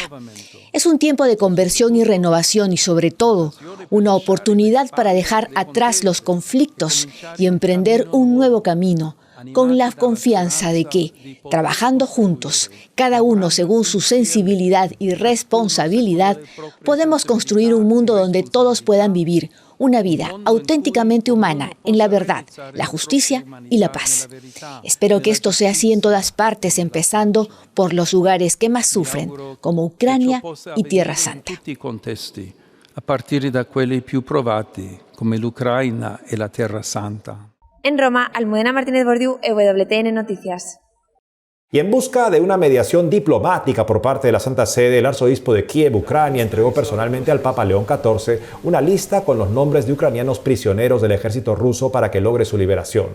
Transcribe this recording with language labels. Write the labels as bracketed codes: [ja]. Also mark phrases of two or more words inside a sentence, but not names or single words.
[es] Es un tiempo de conversión y renovación y, sobre todo, una oportunidad para dejar atrás los conflictos y emprender un nuevo camino, con la confianza de que, trabajando juntos, cada uno según su sensibilidad y responsabilidad, podemos construir un mundo donde todos puedan vivir una vida auténticamente humana en la verdad, la justicia y la paz. Espero que esto sea así en todas partes, empezando por los lugares que más sufren, como Ucrania y Tierra Santa. [it] A partire da quelli più provati, come l'Ucraina e la Terra Santa. [es] En Roma, Almudena Martínez Bordiú, EWTN Noticias. Y en busca de una mediación diplomática por parte de la Santa Sede, el arzobispo de Kiev, Ucrania, entregó personalmente al Papa León XIV una lista con los nombres de ucranianos prisioneros del ejército ruso para que logre su liberación.